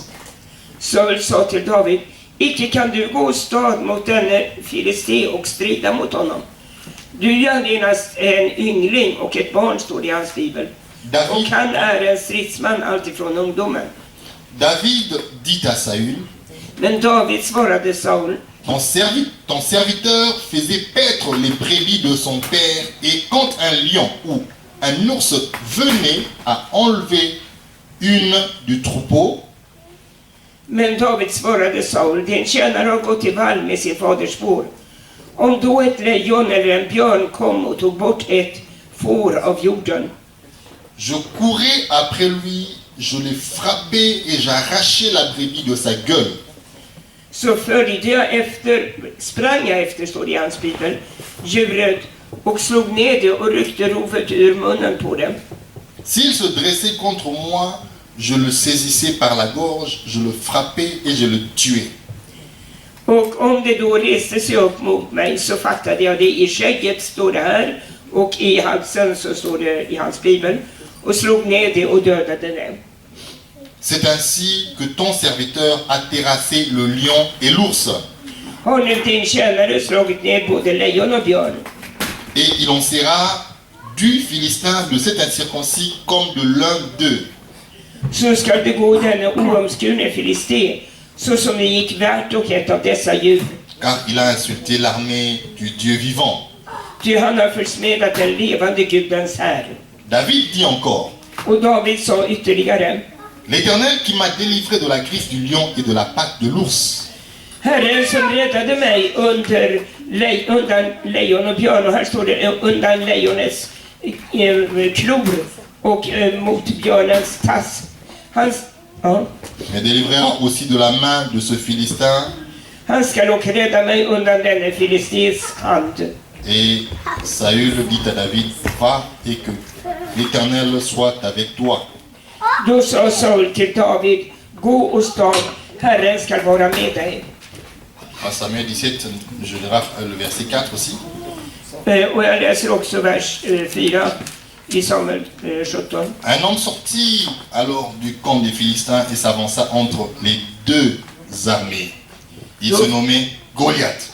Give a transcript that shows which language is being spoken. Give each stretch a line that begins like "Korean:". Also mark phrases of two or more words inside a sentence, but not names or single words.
Swedish: Saul sa till David, icke kan du gå stad mot denne filisté och strida mot honom. Du är genast en yngling och ett barn, står det i hans bibel. Och han är en stridsman alltifrån ungdomen.
French: David dit à Saül,
Swedish: Men David svarade Saul,
French: ton serviteur faisait paître les brebis de son père, et quand un lion ou un ours venait à enlever une du troupeau,
Swedish: men David svarade Saul, din tjänare har gått till vall med sin faders får. Om då ett lejon eller en björn kom och tog bort ett får av jorden,
French: je courais après lui, je l'ai frappé et j'arrachais la brebis de sa gueule.
Swedish: så sprang jag efter, står det i hans bibel, djuret och slog ner det och ryckte rovet ur munnen på det.
French: S'il se dressait contre moi, je le saisissais par la gorge, je le frappais et je le tuais.
Swedish: Och om det då reste sig upp mot mig så fattade jag det i skägget, står det här, och i halsen, så står det i hans bibel, och slog ner det och dödade det.
French: C'est ainsi que ton serviteur a terrassé le lion et l'ours.
Swedish: Har nu din tjänare slagit ner både lejon och björn,
French: Et il en sera du Philistin de cet incirconcis comme de l'un d'eux.
Swedish: så skall det gå denne oomskurne filisté, så som det gick värt och ett av dessa djur.
French: Car il a insulté l'armée du Dieu vivant.
Swedish: Ty han har försmedat den levande Gudens här.
French: David dit encore,
Swedish: Och David sa ytterligare:
French: l'Éternel qui m'a délivré de la griffe du lion et de la patte de l'ours.
Swedish: Herren som räddade mig undan lejon och björn, och här står det undan lejonets klor och mot björnens tass.
French: Me délivrera aussi de la main de ce Philistin.
Swedish: Han ska dock rädda mig undan denne filistés hand.
French: Et Saül dit à David, va et que l'Éternel soit avec toi.
Swedish: Då sa Saul till David: gå och stad, Herren ska vara med dig.
French: À Samuel 17, je lirai le verset 4 aussi.
Swedish: Och jag läser också vers 4 i Samuel 17.
French: Un homme sortit alors du camp des Philistins et s'avança entre les deux armées. Il se nommait Goliath.